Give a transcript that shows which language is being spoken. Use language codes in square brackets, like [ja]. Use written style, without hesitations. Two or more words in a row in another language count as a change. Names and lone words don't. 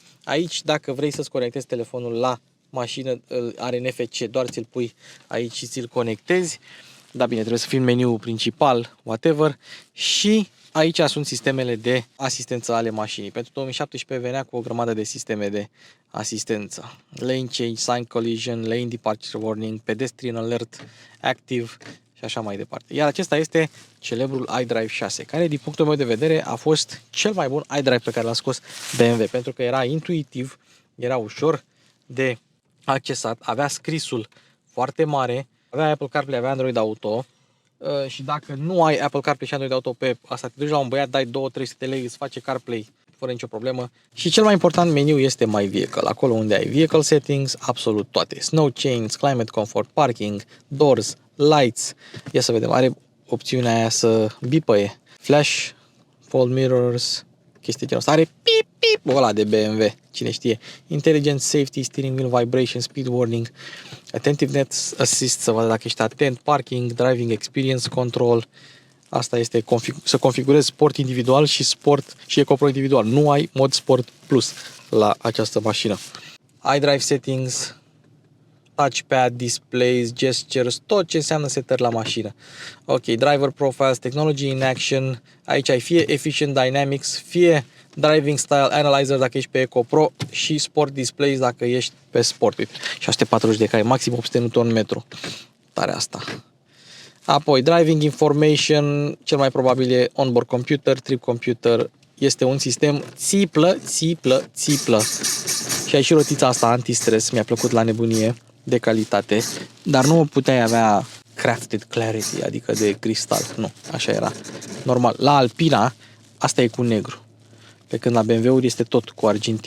[ro] Aici, dacă vrei să-ți conectezi telefonul la mașină, are NFC, doar ți-l pui aici și ți-l conectezi. Da, bine, trebuie să fii în meniul principal, whatever. Și aici sunt sistemele de asistență ale mașinii. Pentru 2017 venea cu o grămadă de sisteme de asistență. [en] Lane change, sign collision, lane departure warning, pedestrian alert, active [ro] și așa mai departe. Iar acesta este celebrul iDrive 6, care din punctul meu de vedere a fost cel mai bun iDrive pe care l-a scos BMW, pentru că era intuitiv, era ușor de accesat, avea scrisul foarte mare, avea Apple CarPlay, avea Android Auto. Și dacă nu ai Apple CarPlay și Android Auto pe asta, te duci la un băiat, dai 2-300 de lei, îți face CarPlay fără nicio problemă. Și cel mai important meniu este [en] My Vehicle, [ro] acolo unde ai [en] Vehicle Settings, [ro] absolut toate. [en] Snow Chains, Climate Comfort, Parking, Doors, Lights. [ro] Ia să vedem, are opțiunea aia să bipăie. [en] Flash, Fold Mirrors, [ro] chestii genul ăsta. Are pip, pip, ăla de BMW, cine știe. [en] Intelligent Safety, Steering Wheel Vibration, Speed Warning, Attentiveness Assist, [ro] să vadă dacă ești atent, [en] Parking, Driving Experience Control. [ro] Asta este să configurezi sport individual și sport și EcoPro individual. Nu ai mod sport plus la această mașină. [en] iDrive Settings, touchpad, displays, gestures, [ro] tot ce înseamnă setări la mașină. [en] Ok, driver profiles, technology in action, [ro] aici ai fie [en] efficient dynamics, [ro] fie [en] driving style analyzer [ro] dacă ești pe EcoPro și [en] sport displays [ro] dacă ești pe sport. Uite, 640 de cai, maxim 800 Nm. Tare asta. Apoi, [en] driving information, [ro] cel mai probabil e [en] onboard computer, trip computer, [ro] este un sistem țiplă. Și ai și rotița asta anti-stres, mi-a plăcut la nebunie, de calitate, dar nu puteai avea [en] crafted clarity, [ro] adică de cristal, nu, așa era normal. La Alpina, asta e cu negru, pe când la BMW-uri este tot cu argintiu.